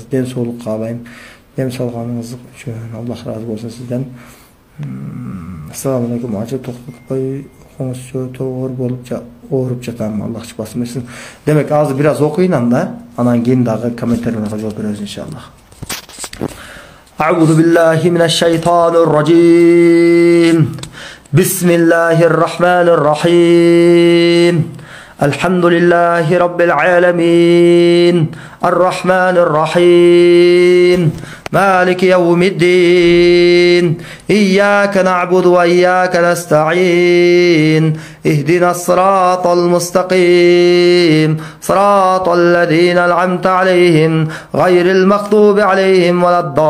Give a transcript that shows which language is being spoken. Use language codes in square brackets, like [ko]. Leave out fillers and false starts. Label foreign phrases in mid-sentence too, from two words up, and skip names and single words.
[ky] Ден соолук каалайм. Дем салганыңыз үчүн Аллах разы болсун сизден. [ar] السلام عليكم, [ky] ажы токтотпой окуңузчу, тоогор болуп ооруп жатам. Аллах шифасын берсин. Демек азыр бир аз окуйын анда, анан кийин дагы комментарийлерге жооп беребиз иншаллах. [ar] أعوذ بالله من الشيطان الرجيم بسم الله الرحمن الرحيم الحمد لله رب العالمين الرحمن الرحيم مالك يوم الدين إياك نعبد وإياك نستعين اهدنا الصراط المستقيم صراط الذين أنعمت عليهم غير المغضوب عليهم ولا